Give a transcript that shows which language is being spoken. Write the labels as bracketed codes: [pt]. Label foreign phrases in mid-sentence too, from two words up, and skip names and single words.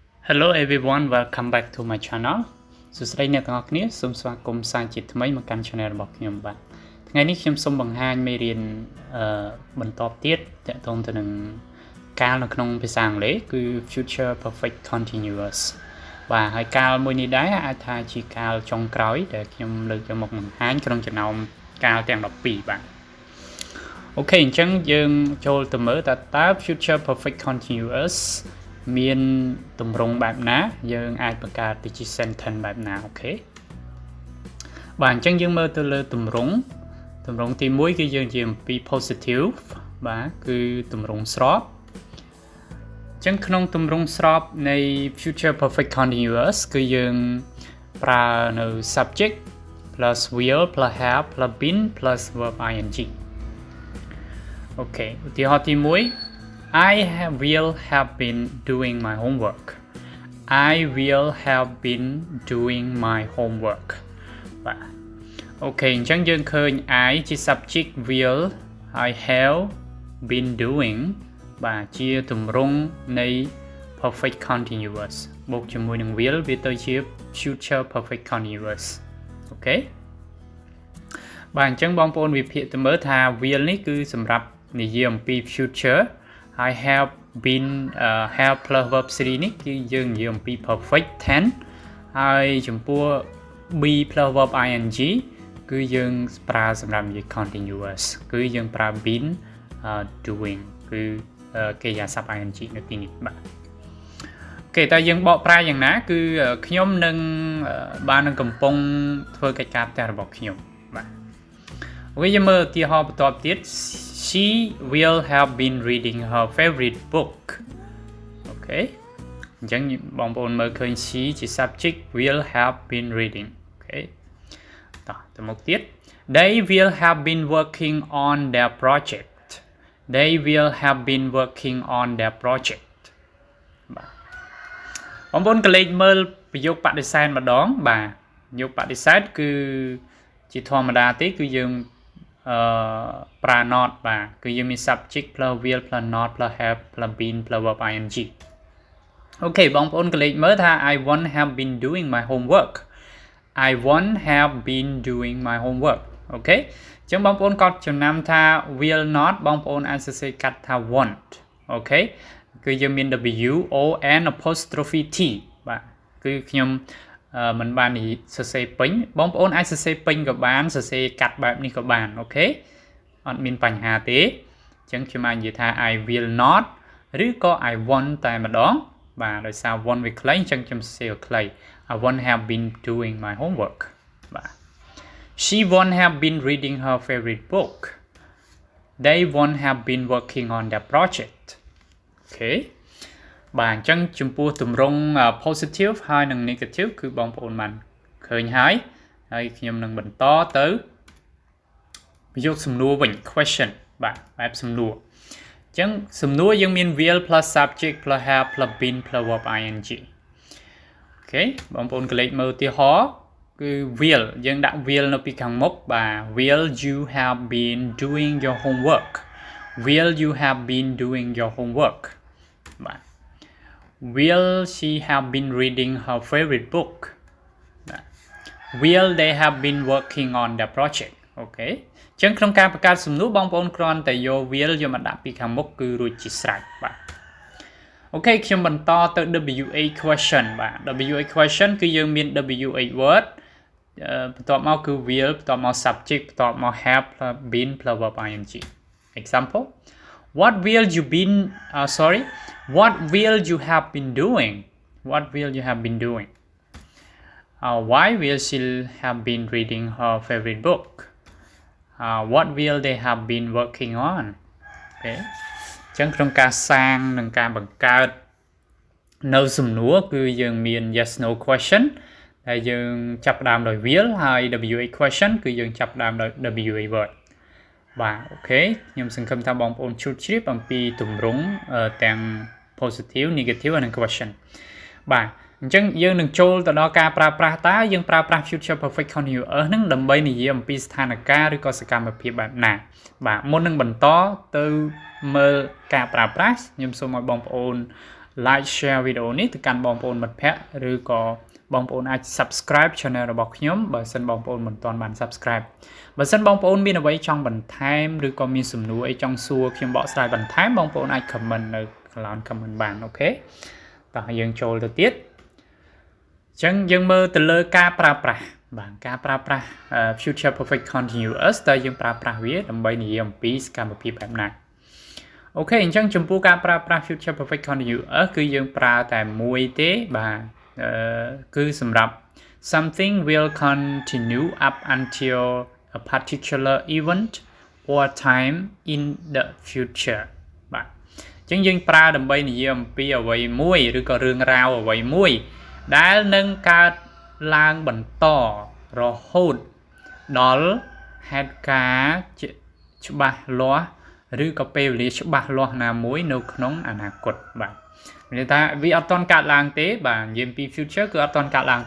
[en] Hello everyone, welcome back to my channel [km] សួស្តីអ្នកទាំងអស់គ្នាសូមស្វាគមន៍សាជាថ្មីមកកាន់ channel របស់ខ្ញុំបាទថ្ងៃនេះខ្ញុំសូមបង្ហាញមេរៀនបន្តទៀតទាក់ទងទៅនឹងកាលនៅ ក្នុងភាសាអង់គ្លេសគឺ [en] future perfect continuous [km] បាទហើយកាលមួយនេះដែរអាចថាជាកាលចុងក្រោយដែលខ្ញុំលើកយកមកបង្ហាញក្នុងចំណោ មកាលទាំង12បាទអូខេអញ្ចឹងយើងចូលទៅមើលតើ [en] future perfect continuous [km] មានទម្រង់បែបណា យើងអាចបង្កើតទៅជា sentence បែបណាអូខេបាទអញ្ចឹងយើងមើលទៅលើទម្រង់ទី1គឺយើងនិយាយអំពី positive បាទគឺទម្រង់ស្របអញ្ចឹងក្នុងទម្រង់ស្របនៃ [en] future perfect continuous [km] គឺយើងប្រើនៅ [en] subject plus will plus have plus been plus verb ing [km] អូខេឧទាហរណ៍ទី [en] 1will have been doing my homework. I will have been doing my homework. [km] បាទអូខេអញ្ចឹងយើងឃើញ I ជា subject [en] will I have been doing [km] បាទជាទម្រង់នៃ [en] perfect continuous [km] បូកជាមួយនឹង will វាទៅជា future [en] perfect continuous [km] អូខេបាទអញ្ចឹងបងប្អូនវិភាគទៅមើលថា will នេះគឺសម្រាប់និយាយអំពី [en] future I have been have plus verb 3 [km] នេះគឺយើងនិយាយអំពី [en] perfect tense [km] ហើយចំពោះ [en] be plus verb ing [km] គឺយើងប្រើសម្រាប់និយាយ continuous គឺយើងប្រើ [en] been doing [km] គឺកិរិយាសព្ទ ing នៅទីនេះបាទអូខេតើយើងបកប្រែយ៉ាងណាគឺខ្ញុំនឹងបាននឹងកំពុងធ្វើកិច្ចការផ្ទះរបស់ខ្ញុំបាទអូខេយើងមើលឧទាហរណ៍បន្តទៀត [en] She will have been reading her favorite book. Okay. [km] អញ្ចឹងបងប្អូនមើលឃើញ [en] she ជា subject will have been reading. Okay. [km] តមកទៀត [en] They will have been working on their project. They will have been working on their project. [km] បាទបងប្អូនកលេចមើលប្រយោគបដិសេធម្ដងបាទប្រយោគបដិសេធគឺជាធម្មតាទេគឺយើងប្រើ not បាទគឺយើងមាន [en] subject plus will plus not plus have plus been plus verb ing [km] អូខេបងប្អូនកលេចមើលថា [en] I won't have been doing my homework I won't have been doing my homework [km] អូខេអញ្ចឹងបងប្អូនកត់ចំ ណាំថា [en] will not [km] បងប្អូនអាចសរសេរកាត់ថា won't អូខេគឺយើងមាន [en] w o n apostrophe t [km] បាទ គឺខ្ញុំមិនបានសរសេរពេញបងប្អូនអាចសរសេរពេញក៏បានសរសេរកាត់បែបនេះក៏បានអូខេអត់មានបញ្ហាទេអញ្ចឹងខ្ញុំអាចនិយាយថា [en] I will not [km] ឬក៏ [en] I want [km] តែម្ដងបាទដោយសារ want វាខ្លីអញ្ចឹងខ្ញុំសរសេរខ្លី [en] I won't have been doing my homework [km] បាទ [en] She won't have been reading her favorite book They won't have been working on their project [km] អូខេបាទអញ្ចឹងចំពោះទម្រង់ positive ហើយនិង negative គឺបងប្អូ នបានឃើញហើយខ្ញុំនឹងបន្តទៅប្រយោគសំណួរវិញ question បាទបែបសំណួរ អញ្ចឹងសំណួរយើងមាន [en] will plus subject plus have plus been plus verb ing [km] អូខេបងប្អូនកលេចមើលឧទាហរណ៍គឺ will យើងដាក់ will នៅពីខាងមុខបាទ [en] will you have been doing your homework will you have been doing your homework [km] បាទ [en] Will she have been reading her favorite book? Will they have been working on their project? [km] Okay. អញ្ចឹងក្នុងការបង្កើតសំណួរបងប្អូនគ្រាន់តែយក will យកមកដាក់ពីខាងមុខគឺរួចជាស្រេចបាទអូខេខ្ញុំបន្តទៅ [en] WH question [km] បាទ [en] WH question [km] គឺយើងមាន [en] WH word [km] បន្ទាប់មកគឺ will បន្ទាប់មក subject បន្ទាប់មក [en] have plus been plus verb ing example What will you been What will you have been doing? What will you have been doing? Why will she have been reading her favorite book? What will they have been working on? [km] Okay. អញ្ចឹងក្នុងការសាងនិងការបង្កើតនៅសំណួរគឺយើងមាន [en] yes no question [km] ដែលយើងចាប់ផ្ដើមដោយ will ហើយ WH question គឺយើងចាប់ផ្ដើមដោយ [en] WH word [km] បាទអូខេខ្ញុំសង្ឃឹមថាបងប្អូនជ្រាបជ្រាបអំពីទម្រង់ទាំង [en] positive negative [km] និង question បាទអញ្ចឹងយើងនឹងចូលទៅដល់ការប្រើប្រាស់តើយើងប្រើប្រាស់ [en] future perfect continuous [km] ហ្នឹងដើម្បីនិយាយអំពីស្ថានភាពឬក៏សកម្មភាពបែបណាបាទមុននឹងបន្តទៅមើលការប្រើប្រាស់ខ្ញុំសូមឲ្យបងប្អូន [en] like share [km] video នេះទៅកាន់បងប្អូនមិត្តភ័ក្តិឬក៏បងប្អូនអាច [en] subscribe channel [km] របស់ខ្ញុំបើសិនបងប្អូនមិនទាន់បាន subscribe បើសិនបងប្អូនមានអ្វីចង់បន្ថែមឬក៏មានសំណួរអីចង់សួរខ្ញុំបកស្រាយបន្ថែមបងប្អូនអាច comment នៅខាងលើ comment បានអូខេតោះយើងចូលទៅទៀតអញ្ចឹងយើងមើលទៅលើការប្រើប្រាស់បាទការប្រើប្រាស់ [en] future perfect continuous [km] តើយើងប្រើប្រាស់វាដើម្បីនិយាយអំពីសកម្មភាពបែបណា អូខេអញ្ចឹងចំពោះការប្រើប្រាស់ [en] future perfect continuous [km] គឺយើងប្រើតែមួយទេបាទគឺសម្រាប់ [en] something will continue up until a particular event or time in the future [km] បាទអញ្ចឹងយើងប្រើដើម្បីនិយាយអំពីអ្វីមួយឬក៏រឿងរ៉ាវអ្វីមួយដែលនឹងកើតឡើងបន្ត រហូតដល់ហេតុការណ៍ច្បាស់លាស់ឬក៏ពេលវេលាច្បាស់លាស់ណាមួយនៅក្នុងអនាគតបាទមានន័យថាវាអត់ទាន់កើតឡើងទេបាទនិយាយពី future គឺអត់ទាន់កើតឡើង